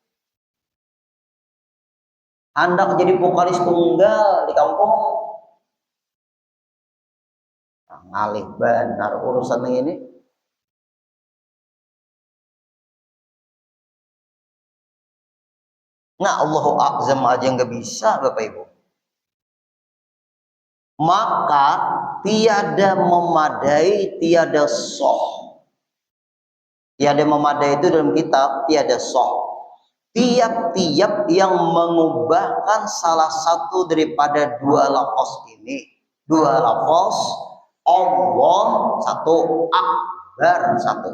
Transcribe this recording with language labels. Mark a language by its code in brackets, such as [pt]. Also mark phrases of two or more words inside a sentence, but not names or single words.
[id] Hendak jadi vokalis tunggal di kampung. [bjn] Nah, ngalih benar urusan ini. Nah, [ar] Allahu Akbar [id] aja nggak bisa Bapak Ibu. Maka tiada memadai, tiada soh. Tiada memadai itu dalam kitab tiada soh. tiap-tiap yang mengubahkan salah satu daripada dua lafaz ini, dua lafaz Allah satu, akbar satu.